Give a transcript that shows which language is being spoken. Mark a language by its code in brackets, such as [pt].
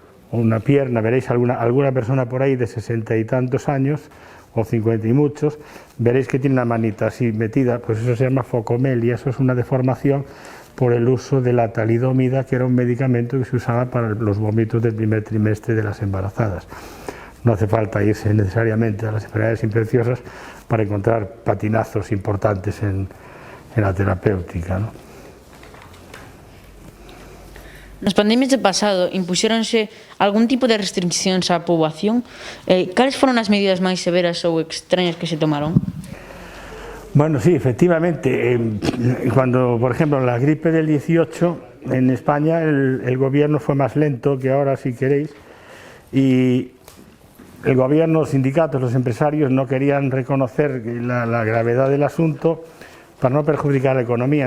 [es] o una pierna, veréis alguna persona por ahí de 60 y tantos años, o 50 y muchos, veréis que tiene una manita así metida, pues eso se llama focomelia, eso es una deformación por el uso de la talidomida, que era un medicamento que se usaba para los vómitos del primer trimestre de las embarazadas. No hace falta irse necesariamente a las enfermedades infecciosas para encontrar patinazos importantes en la terapéutica, ¿no? [gl] Nas pandemias do pasado impuxéronse algún tipo de restriccións á poboación. Cales foron as medidas máis severas ou extrañas que se tomaron? [es] Bueno, sí, efectivamente. Cuando, por ejemplo, en la gripe del 18, en España el gobierno fue más lento que ahora, si queréis, y el gobierno, los sindicatos, los empresarios no querían reconocer la gravedad del asunto para no perjudicar la economía.